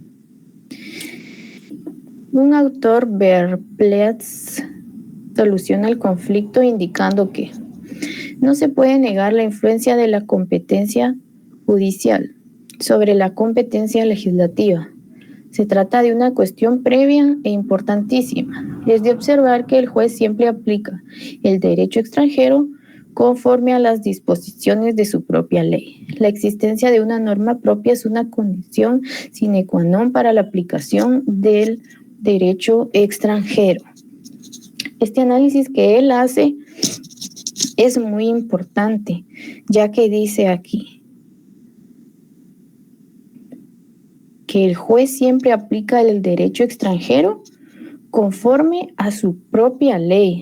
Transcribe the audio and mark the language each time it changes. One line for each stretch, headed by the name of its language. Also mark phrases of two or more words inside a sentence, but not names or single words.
Spanish: Un autor, Verpletz, soluciona el conflicto indicando que no se puede negar la influencia de la competencia judicial sobre la competencia legislativa. Se trata de una cuestión previa e importantísima. Es de observar que el juez siempre aplica el derecho extranjero conforme a las disposiciones de su propia ley. La existencia de una norma propia es una condición
Latin: sine qua non
Spanish: para la aplicación del derecho extranjero. Este análisis que él hace es muy importante, ya que dice aquí que el juez siempre aplica el derecho extranjero conforme a su propia ley.